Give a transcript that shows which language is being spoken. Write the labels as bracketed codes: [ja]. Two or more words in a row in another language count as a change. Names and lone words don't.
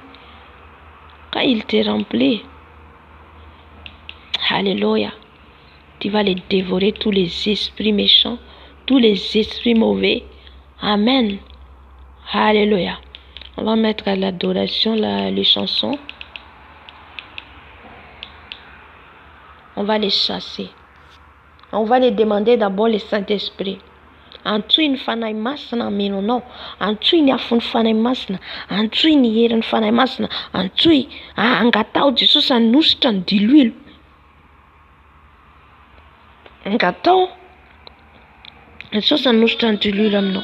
[fr] Quand il te remplit, alléluia, tu vas les dévorer, tous les esprits méchants, tous les esprits mauvais. Amen. Alléluia. On va mettre à l'adoration les chansons. On va les chasser. On va les demander d'abord le Saint-Esprit. [mg] Antsoiny fanahy masina amenonao. Antsoiny afon'ny fanahy masina. Antsoiny herin'ny fanahy masina. Antsoy angatao Jesosy hanositra ny diloilo. Ngatao sanositra ny dililo aminao.